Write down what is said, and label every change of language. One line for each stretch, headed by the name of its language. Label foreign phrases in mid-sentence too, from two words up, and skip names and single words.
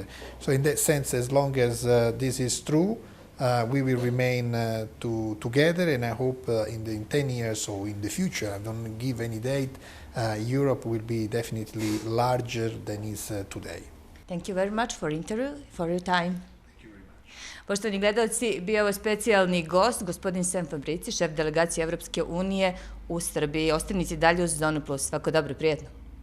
English: So in that sense, as long as this is true, we will remain together, and I hope in 10 years or in the future, I don't give any date, Europe will be definitely larger than is today. Thank you very much for interview, for your time.
Serbian: Poštovani gledalci, bio je specijalni gost, gospodin Sam Fabrici, šef delegacije Evropske unije u Srbiji. Ostanite dalje uz Zonu Plus. Svako dobro, prijetno.